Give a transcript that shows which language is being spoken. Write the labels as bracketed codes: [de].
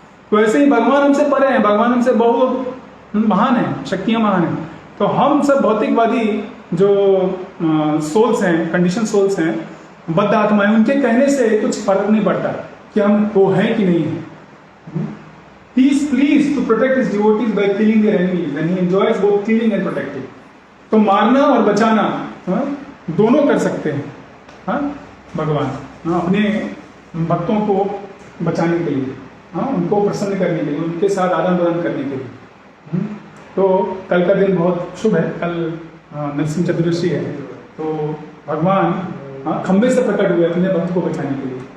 [hi] तो ऐसे ही भगवान हमसे परे हैं, भगवान हमसे बहुत महान है, शक्तियां महान है। तो हम सब भौतिकवादी जो सोल्स हैं, कंडीशन सोल्स हैं, बद्ध आत्माएं, उनके कहने से कुछ फर्क नहीं पड़ता कि हम वो हैं कि नहीं है। [en] He is pleased to protect his devotees by killing their enemies and he enjoys both killing and protecting. [hi] तो मारना और बचाना दोनों कर सकते हैं भगवान अपने भक्तों को बचाने के लिए, उनको प्रसन्न करने के लिए, उनके साथ आदान प्रदान करने के लिए। तो कल का दिन बहुत शुभ है, कल नरसिंह चतुर्दशी है, तो भगवान खंबे से प्रकट हुए अपने भक्त को बचाने के लिए।